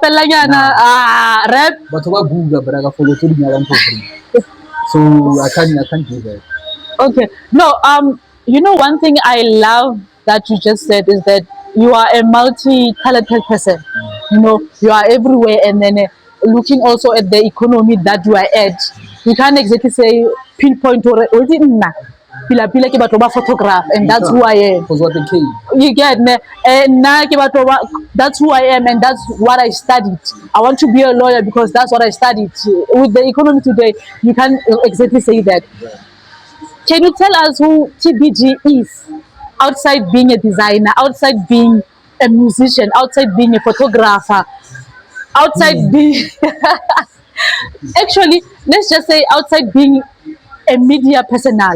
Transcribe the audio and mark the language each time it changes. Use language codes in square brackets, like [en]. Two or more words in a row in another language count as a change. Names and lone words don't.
[en] But so I can't do that. Okay. No, you know one thing I love that you just said is that you are a multi-talented person. You know, you are everywhere, and then looking also at the economy that you are at, you can't exactly say pinpoint or [tn] pila ke batho ba [en] photograph, and that's who I am. You get me? And that's who I am, and that's what I studied. I want to be a lawyer because that's what I studied. With the economy today, you can't exactly say that. Can you tell us who TBG is outside being a designer, outside being a musician, outside being a photographer, outside being actually, let's just say outside being a media personnel?